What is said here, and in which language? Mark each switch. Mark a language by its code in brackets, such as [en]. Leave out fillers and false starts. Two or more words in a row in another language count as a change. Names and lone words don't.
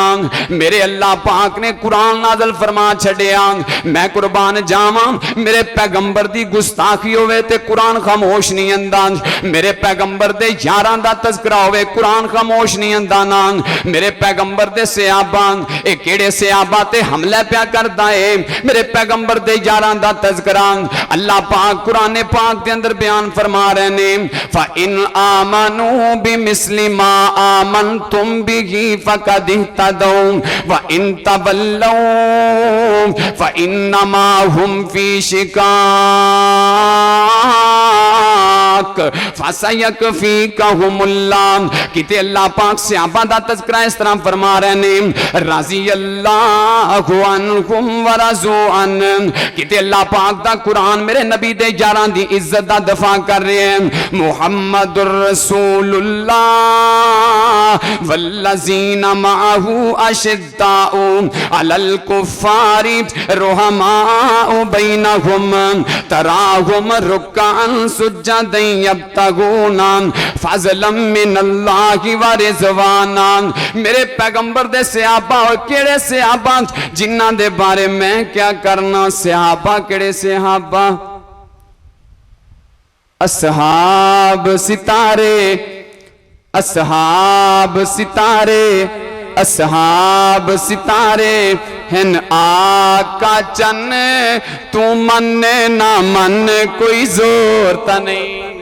[pa] میرے اللہ پاک نے قرآن نازل فرما چھڈیا، میں قربان جاواں میرے پیغمبر دی گستاخی ہووے تے قرآن خاموش نہیں آندا، میرے پیغمبر دے یاراں دا تذکرہ ہووے قرآن خاموش نہیں آندا نا. میرے پیغمبر دے صحابہ اے کیڑے صحابہ تے حملہ پیا کردا ہے، میرے پیغمبر دے یاراں دا تذکرہ اللہ پاک قرآن پاک دے اندر بیان فرما رہے نے. [ar] فإن آمنوا بمثل ما آمنتم به فقد اهتدوا وإن تولوا فإنما هم في شقاق فسيكفيكهم الله. [pa] کتے اللہ پاک صحابہ دا تذکرہ اس طرح فرما رہے نے, [ar] رضي الله عنهم ورضوا عنه. [pa] کتے اللہ پاک دا قرآن میرے نبی دے یاراں دی عزت دا دفاع کر رہے ہیں. [ar] محمد رسول الله والذين معه أشداء على الكفار رحماء بينهم تراهم ركعا سجدا يبتغون فضلا من الله ورضوانا. [pa] میرے پیغمبر دے صحابہ اور کیڑے صحابہ جنہاں دے بارے میں کیا کرنا. صحابہ کیڑے صحابہ? اصحاب ستارے، اصحاب ستارے، اصحاب ستارے ہن آقا چن، تو من نہ من کوئی زور تاں نہیں.